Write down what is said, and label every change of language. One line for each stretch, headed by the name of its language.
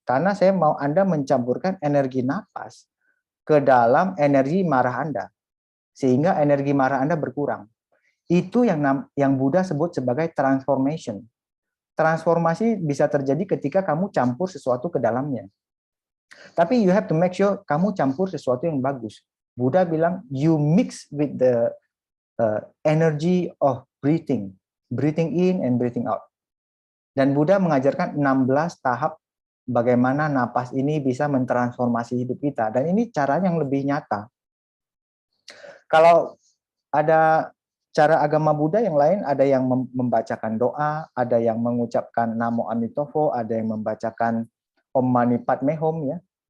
Indonesian: Karena saya mau Anda mencampurkan energi napas ke dalam energi marah Anda, sehingga energi marah Anda berkurang. Itu yang Buddha sebut sebagai transformation. Transformasi bisa terjadi ketika kamu campur sesuatu ke dalamnya. Tapi
English: you have to make sure
Indonesian: kamu campur sesuatu yang bagus. Buddha bilang
English: you mix with the energy of breathing in and breathing out.
Indonesian: Dan Buddha mengajarkan 16 tahap bagaimana napas ini bisa mentransformasi hidup kita. Dan ini caranya yang lebih nyata. Kalau ada cara agama Buddha yang lain, ada yang membacakan doa, ada yang mengucapkan Namo Amitofo, ada yang membacakan Om Mani Padme Hum, ya.